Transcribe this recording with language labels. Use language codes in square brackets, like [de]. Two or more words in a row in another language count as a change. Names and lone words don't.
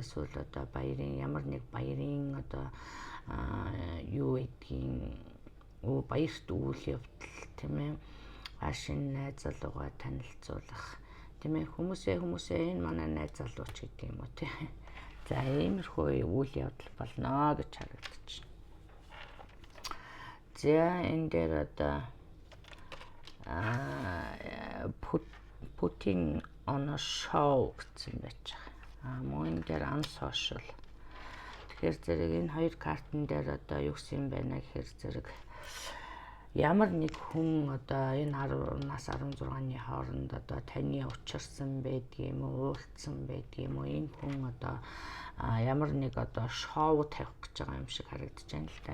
[mn] Эсвэл одоо баярын ямар нэг баярын одоо юу гэдгийг баярт үйл явдал тийм ээ. Шинэ найз залуугаа танилцуулах тийм ээ. Хүмүүсээ энэ манай найз залууч гэдэг юм уу тийм. За иймэрхүү үйл явдал болно гэж харагдаж байна. За энэ дээр одоо [en] putting on a show [mn] гэсэн байж байгаа. Мөн энэ дээр unsocial. Тэгэхээр зэрэг энэ хоёр картн дээр одоо юу гэсэн юм байна гэхээр зэрэг ямар нэг хүн одоо энэ 10-наас 16-ны хооронд одоо таны учирсан байдгийм үү, уулзсан байдгийм үү, энэ хүн одоо ямар нэг одоо шоу тавих гэж байгаа юм шиг харагдаж байна л да.